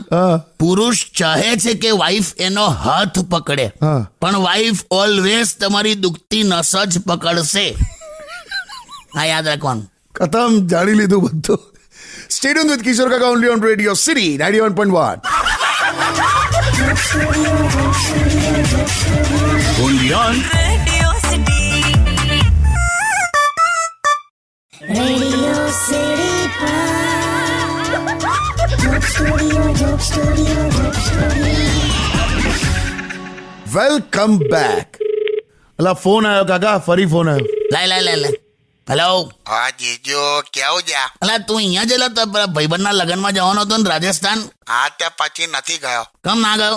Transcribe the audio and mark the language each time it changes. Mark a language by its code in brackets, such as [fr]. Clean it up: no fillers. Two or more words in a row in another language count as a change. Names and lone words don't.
[gu] હા પુરુષ ચાહે છે કે વાઈફ એનો હાથ પકડે, હા. પણ [en] wife always [gu] તમારી દુખતી નસ જ પકડશે. હા યાદ રાખવાનું. ખતમ, જાણી લીધું બધું. [en] stadium with Kishor Kaka only on Radio City 91.1. Undian. Radio City. Radio City. Joke Studio. welcome back. [gu] અલા ફોન આવ્યો કાકા, ફરી ફોન આવ્યો. લે હેલો. હા જીજો કેવું જા? અલા તું અહીંયા જેલા તો ભાઈબંધના લગ્નમાં જવાનો હતો ને રાજસ્થાન, હા ત્યાં પછી નથી ગયો. કેમ ના ગયો?